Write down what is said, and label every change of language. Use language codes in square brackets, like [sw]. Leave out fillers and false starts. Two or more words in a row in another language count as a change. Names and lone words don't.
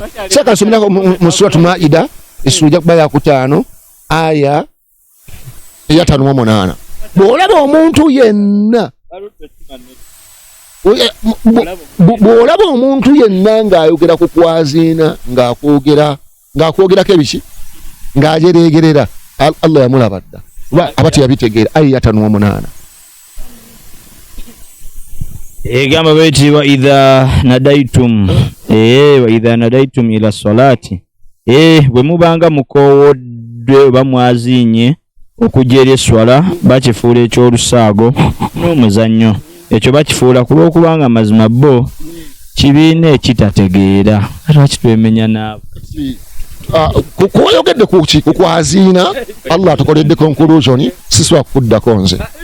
[lg] Saka nsomera mu suratu Maida esura kuba ya 5 aya ya 5:8 bw'olaba omuntu yenna bw'olaba omuntu yenna ng'ayogera ku kwaziina ng'akwogerako ebiki ng'ajereegerera Allah yamulaba dda aba teyabitegeera ayata 8 egamba beti [ar] وإذا ناديتم إلى الصلاة [lg] bwe mubanga mukowodde oba mwaziinye okujja eri eswala bakifuula ekyolusaago n'omuzannyo ekyo bakifuula ku lw'okubanga mazima bo kibiina ekitategeera lwaki twemenya naabo kubayogedde ku kwaziina Allah atukoledde conclusion siswa kuddako nze